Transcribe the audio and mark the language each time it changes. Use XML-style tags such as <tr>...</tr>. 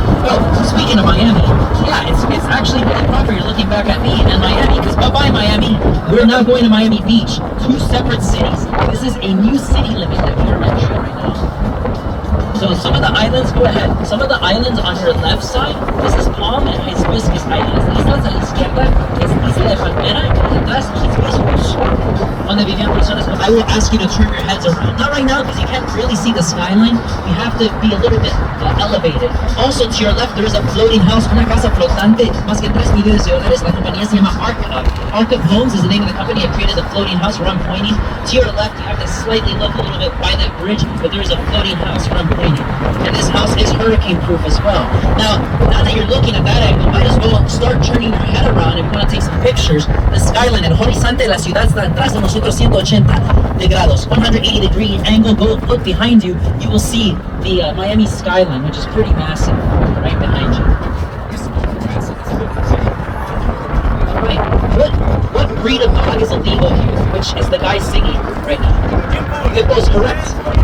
<en>Oh, speaking of Miami, yeah, it's actually really proper you're looking back at me in Miami, because bye-bye Miami, we're now going to Miami Beach. 2 separate cities. This is a new city limit that we are entering right now. So some of the islands, go ahead. Some of the islands on your left side, this is Palm and Hibiscus Islands.</en> <es>Islas a la izquierda es Isla de Palmera y atrás Hibiscus. Donde vivían personas.</es> <en>I will ask you to turn your heads around. Not right now because you can't really see the skyline. We have to be a little bit elevated. Also to your left there is a floating house,</en> <es>una casa flotante, más que $3 millones. La compañía se llama</es> <en>Arc of Homes is the name of the company that created the floating house where I'm pointing. To your left you have to slightly look a little bit by that bridge, but there is a floating house where I'm pointing. And this house is hurricane proof as well. Now that you're looking at that angle, might as well start turning your head around if you want to take some pictures. The skyline,</en> <es>el horizonte de la ciudad está atrás de nosotros 180 grados,</es> <en>180-degree angle. Go look behind you, you will see the Miami skyline, which is pretty massive, right behind you. Alright, what breed of dog is illegal here? Which is the guy singing right now? Hippo's correct.</en>